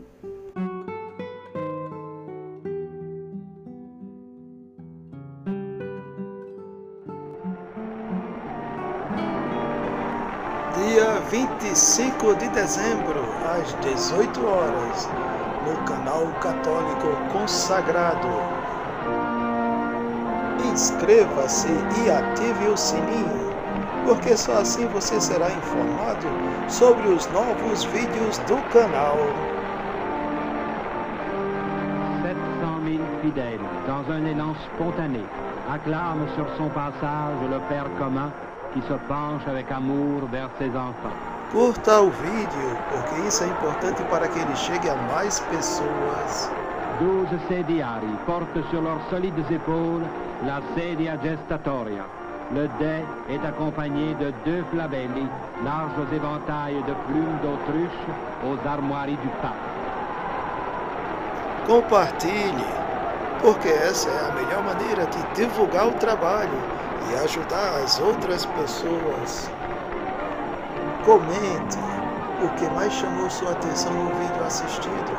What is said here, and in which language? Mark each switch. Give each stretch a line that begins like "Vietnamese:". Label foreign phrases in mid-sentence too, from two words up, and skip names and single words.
Portuguese: Dia 25 de dezembro, às 18 horas, no canal católico consagrado. Inscreva-se e ative o sininho, porque só assim você será informado sobre os novos vídeos do canal.
French: 700 000 fidèles, dans un élan spontané, acclament sur son passage le Père commun qui se penche avec amour vers ses enfants.
Portuguese: Curta o vídeo, porque isso é importante para que ele chegue a mais pessoas.
French: 12 sediari portent sur leurs solides épaules la
Italian: sedia gestatoria.
French: Le dais est accompagné de 2 flabelli, larges éventails de plumes d'autruche aux armoiries du pape.
Portuguese: Compartilhe, porque essa é a melhor maneira de divulgar o trabalho e ajudar as outras pessoas. Comente o que mais chamou sua atenção no vídeo assistido.